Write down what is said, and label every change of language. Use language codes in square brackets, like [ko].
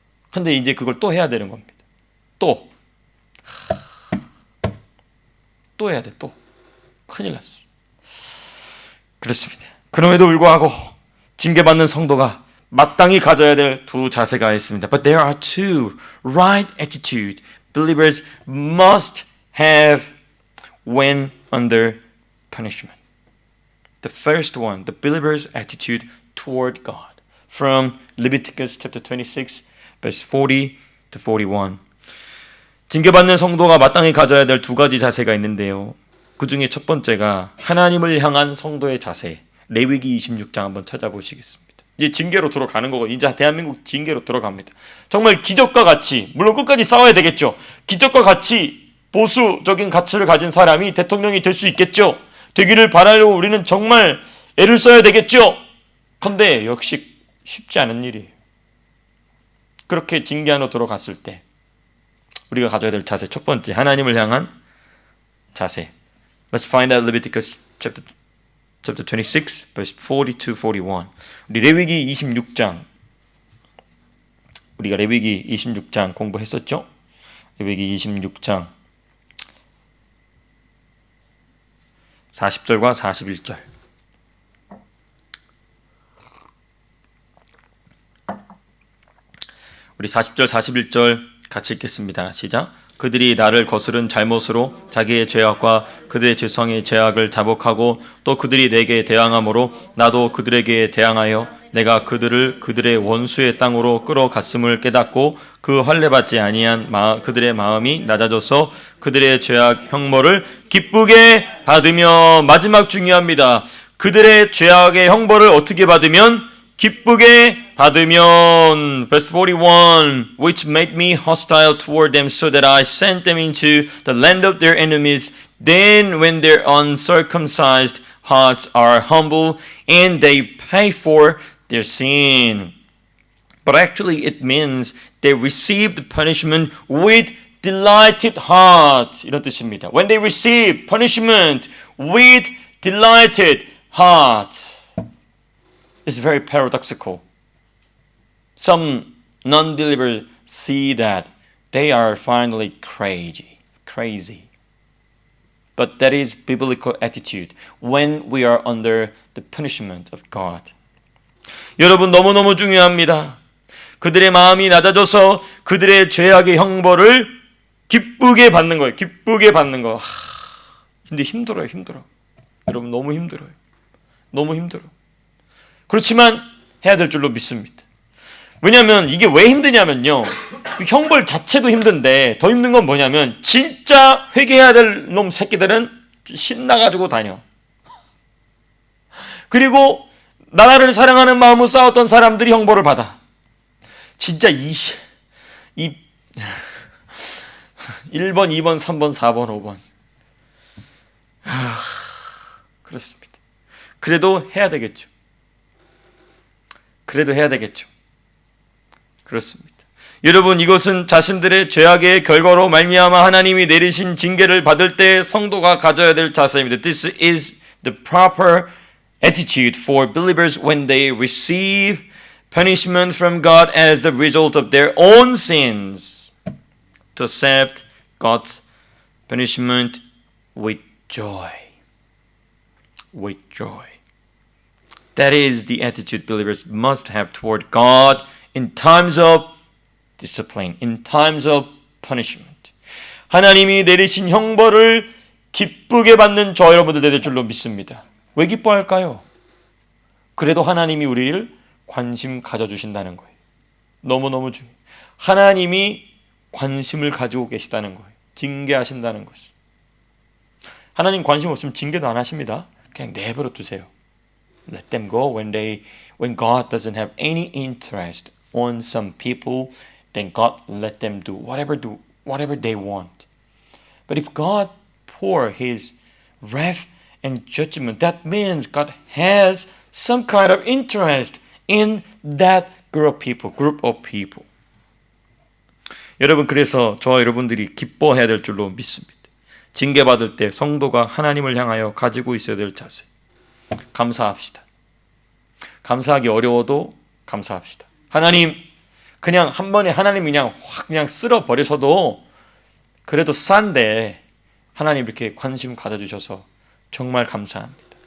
[ko] 근데 이제 그걸 또 해야 되는 겁니다. 또 해야 돼. 또 큰일 났어. 그렇습니다. 그럼에도 불구하고 징계받는 성도가 마땅히 가져야 될 두 자세가 있습니다. [en] But there are two right attitude believers must have when under punishment. The first one, the believer's attitude toward God. From Leviticus chapter 26, verse 40 to 41. [ko] 징계받는 성도가 마땅히 가져야 될 두 가지 자세가 있는데요. 그 중에 첫 번째가 하나님을 향한 성도의 자세. 레위기 26장 한번 찾아보시겠습니다. 이제 징계로 들어가는 거고, 이제 대한민국 징계로 들어갑니다. 정말 기적과 같이, 물론 끝까지 싸워야 되겠죠. 기적과 같이 보수적인 가치를 가진 사람이 대통령이 될 수 있겠죠. 되기를 바라려고 우리는 정말 애를 써야 되겠죠. 그런데 역시 쉽지 않은 일이에요. 그렇게 징계 안으로 들어갔을 때 우리가 가져야 될 자세, 첫 번째, 하나님을 향한 자세. [en] Let's find out Leviticus chapter 26, verse 40 to 41. [ko] 우리 레위기 26장, 우리가 레위기 26장 공부했었죠? 레위기 26장 40절과 41절. 우리 40절, 41절 같이 읽겠습니다. 시작. 그들이 나를 거스른 잘못으로 자기의 죄악과 그들의 죄성의 죄악을 자복하고 또 그들이 내게 대항함으로 나도 그들에게 대항하여 내가 그들을 그들의 원수의 땅으로 끌어갔음을 깨닫고 그 환례받지 아니한 그들의 마음이 낮아져서 그들의 죄악 형벌을 기쁘게 받으며, 마지막 중요합니다. 그들의 죄악의 형벌을 어떻게 받으면? 기쁘게 받으면. [en] Verse 41. Which made me hostile toward them so that I sent them into the land of their enemies. Then when their uncircumcised hearts are humble and they pay for their sin. But actually it means they received punishment with delighted heart. [ko] 이런 뜻입니다. [en] When they receive punishment with delighted heart. It's very paradoxical. Some non-believers see that they are finally crazy. But that is biblical attitude when we are under the punishment of God. [ko] 여러분, 너무너무 중요합니다. 그들의 마음이 낮아져서 그들의 죄악의 형벌을 기쁘게 받는 거예요. 기쁘게 받는 거. 근데 힘들어요. 여러분, 너무 힘들어요. 그렇지만 해야 될 줄로 믿습니다. 왜냐하면 이게 왜 힘드냐면요, 그 형벌 자체도 힘든데 더 힘든 건 뭐냐면 진짜 회개해야 될 놈 새끼들은 신나가지고 다녀. 그리고 나라를 사랑하는 마음으로 싸웠던 사람들이 형벌을 받아. 진짜 1번, 2번, 3번, 4번, 5번. 그렇습니다. 그래도 해야 되겠죠. 그렇습니다. 여러분, 이것은 자신들의 죄악의 결과로 말미암아 하나님이 내리신 징계를 받을 때 성도가 가져야 될 자세입니다. [en] This is the proper attitude for believers when they receive punishment from God as the result of their own sins. To accept God's punishment with joy. With joy. That is the attitude believers must have toward God in times of discipline, in times of punishment. [ko] 하나님이 내리신 형벌을 기쁘게 받는 저 여러분들 될 줄로 믿습니다. 왜 기뻐할까요? 그래도 하나님이 우리를 관심 가져주신다는 거예요. 너무너무 중요해요. 하나님이 관심을 가지고 계시다는 거예요. 징계하신다는 것을. 하나님 관심 없으면 징계도 안 하십니다. 그냥 내버려 두세요. [en] Let them go when God doesn't have any interest on some people, then God let them do whatever they want. But if God pour His wrath and judgment, that means God has some kind of interest in that group of people. [ko] 여러분, 그래서 저와 여러분들이 기뻐해야 될 줄로 믿습니다. 징계받을 때 성도가 하나님을 향하여 가지고 있어야 될 자세. 감사합시다. 감사하기 어려워도 감사합시다. 하나님, 그냥 한 번에 하나님 그냥 확 그냥 쓸어 버리셔도 그래도 싼데 하나님 이렇게 관심 가져주셔서 정말 감사합니다.